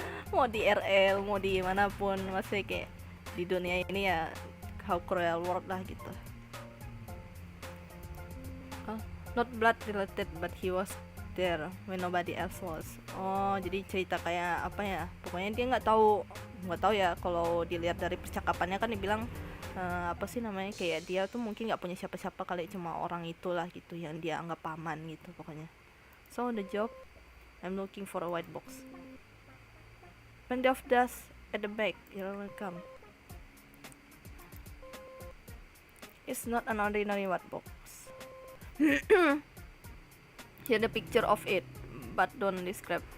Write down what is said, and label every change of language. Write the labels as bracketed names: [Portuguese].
[Indonesian] Mau di RL, mau di manapun, masih kayak di dunia ini ya [English] how cruel world [Indonesian] lah gitu. [English] Oh, not blood related, but he was there when nobody else was. [Indonesian] Oh, jadi cerita kayak apa ya? Pokoknya dia nggak tahu ya, kalau dilihat dari percakapannya kan dibilang apa sih namanya, kayak dia tuh mungkin nggak punya siapa-siapa kali, cuma orang itulah gitu yang dia anggap paman gitu pokoknya. [English] So the job, I'm looking for a white box. Plenty of dust at the back. You're welcome. It's not an ordinary white box. Here the picture of it, but don't describe.